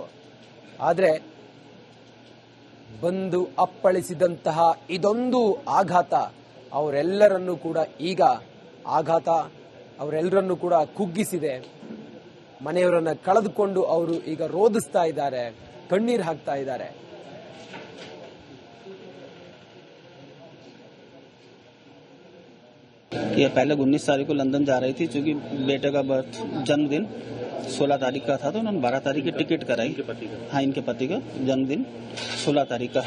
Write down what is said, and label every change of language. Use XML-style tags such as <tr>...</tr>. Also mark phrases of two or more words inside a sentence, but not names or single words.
<kn>ಆದ್ರೆ ಬಂದು ಅಪ್ಪಳಿಸಿದಂತಹ ಇದೊಂದು ಆಘಾತ ಅವರೆಲ್ಲರನ್ನೂ ಕೂಡ ಅವರೆಲ್ಲರನ್ನೂ ಕೂಡ ಕುಗ್ಗಿಸಿದೆ. ಮನೆಯವರನ್ನ ಕಳೆದುಕೊಂಡು ಅವರು ಈಗ ರೋದಿಸ್ತಾ ಇದ್ದಾರೆ, ಕಣ್ಣೀರು ಹಾಕ್ತಾ ಇದ್ದಾರೆ.</kn> <hi>ये पहले 19 तारीख को लंदन जा रही थी, चूंकि बेटे का जन्मदिन 16 तारीख का था, तो उन्होंने 12 तारीख की टिकट कराई. हाँ, इनके पति का जन्मदिन 16 तारीख का है.</hi>